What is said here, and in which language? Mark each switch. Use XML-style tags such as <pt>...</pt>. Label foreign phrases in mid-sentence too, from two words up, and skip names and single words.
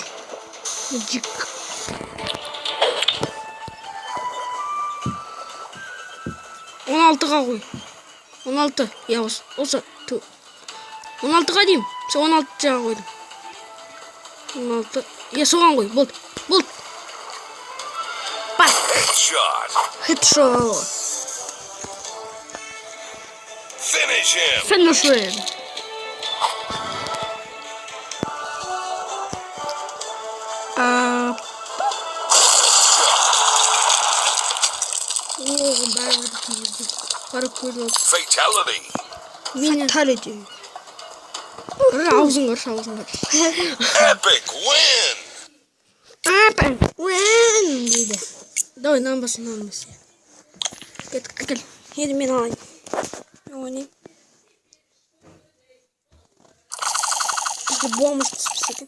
<kk>Жик. Он алтыға қой. 16. Я осы. 16-ға деймін. Сен 16 жаға қойдым. 16. Я соған қой. Болды. Бак.</kk> <en>Headshot. Finish him. Fatality.</en> <kk>Аузың қыр.</kk> <en>Epic win</en> <kk>дейді. Давай, нанбасын. Әкел. Енді мен алайын. Ойнайын. Бізде бомбыш түспесе екен.</kk>